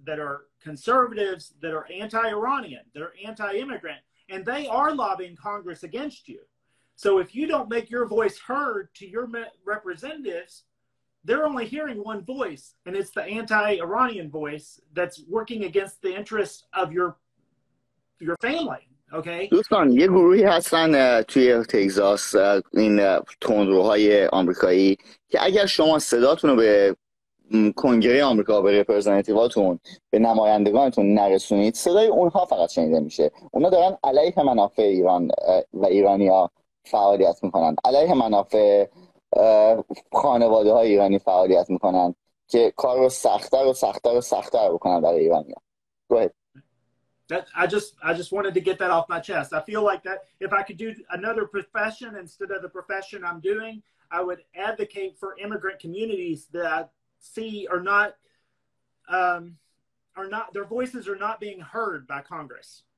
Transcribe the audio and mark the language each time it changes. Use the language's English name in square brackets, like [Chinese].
[English] that are conservatives, that are anti-Iranian, that are anti-immigrant, and they are lobbying Congress against you. So if you don't make your voice heard to your representatives, they're only hearing one voice, and it's the anti-Iranian voice that's working against the interests of your family. Okay. [Persian] دوستان یه گروهی هستن توی تگزاس، این تندروهای آمریکایی، که اگر شما صداتون رو به کنگره آمریکا، به رپرزنتیواتون، به نمایندگانتون نرسونید، صدای اونها فقط شنیده میشه. اونا دارن علیه منافع ایران و ایرانیا فعالیت میکنن، علیه منافع خانواده های ایرانی فعالیت میکنن که کار رو سخت‌تر بکنن برای ایرانیا. [English] Go ahead. I just wanted to get that off my chest. I feel like that if I could do another profession instead of the profession I'm doing, I would advocate for immigrant communities that I see are not their voices are not being heard by Congress.